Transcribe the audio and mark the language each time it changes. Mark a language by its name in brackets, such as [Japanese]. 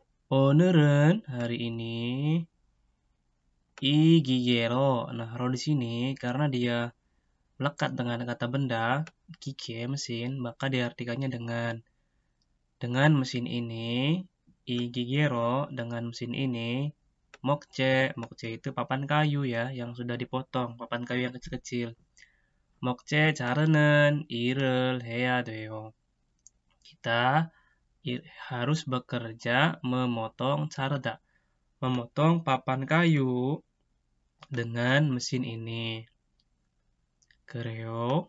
[Korean] 오늘은 [Indonesian] hari ini [Korean] 이 기계로. [Indonesian] Nah, ro di sini karena dia melekat dengan kata benda, 기계 mesin, maka diartikannya dengan mesin ini, [Korean] 이 기계로 [Indonesian] dengan mesin ini, 목재 itu papan kayu ya, yang sudah dipotong, papan kayu yang kecil-kecil. [Korean] 목재 자르는 일을 해야 돼요. [Indonesian] Kita harus bekerja memotong 자르다, memotong papan kayu dengan mesin ini. [Korean] 그래요?